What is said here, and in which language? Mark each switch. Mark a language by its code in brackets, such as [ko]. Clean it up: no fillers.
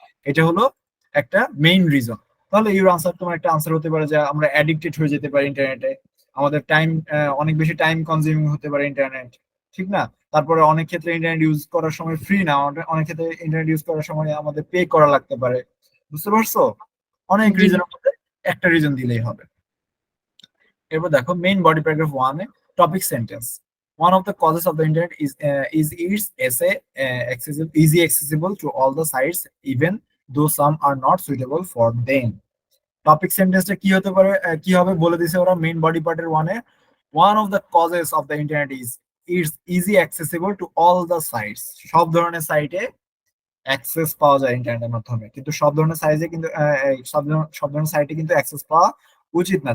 [bn] এটা হলো একটা মেইন রিজন। তাহলে [en] your answer, [bn] তোমার একটা আনসার হতে পারে যে আমরা অ্যাডিক্টেড হয়ে যেতে পারি ইন্টারনেটে, আমাদের টাইম অনেক বেশি টাইম কনজিউমিং হতে পারে ইন্টারনেট, ঠিক না? তারপরে অনেক ক্ষেত্রে ইন্টারনেট ইউজ করার সময় ফ্রি না, অনেক ক্ষেত্রে ইন্টারনেট ইউজ করার সময় আমাদের পে করা লাগতে পারে। বুঝতে পারছো? অনেক জি রিজনের মধ্যে একটা রিজন দিলেই হবে। এরপর দেখো main body paragraph 1 A topic sentence. [en] One of the causes of the internet is its essay accessible, easy accessible to all the sites, even though some are not suitable for them. [bn] Topic সেন্টেন্সটা কি হতে পারে, কি হবে বলে দিছে ওরা main body পার্টের 1 এ। [en] One of the causes of the internet is its easy accessible to all the sites. [bn] সব ধরনের সাইটে অ্যাক্সেস পাওয়া যায় ইন্টারনেটের মাধ্যমে, কিন্তু সব ধরনের সাইজে কিন্তু সব ধরনের সাইটে কিন্তু অ্যাক্সেস পাওয়া উচিত না।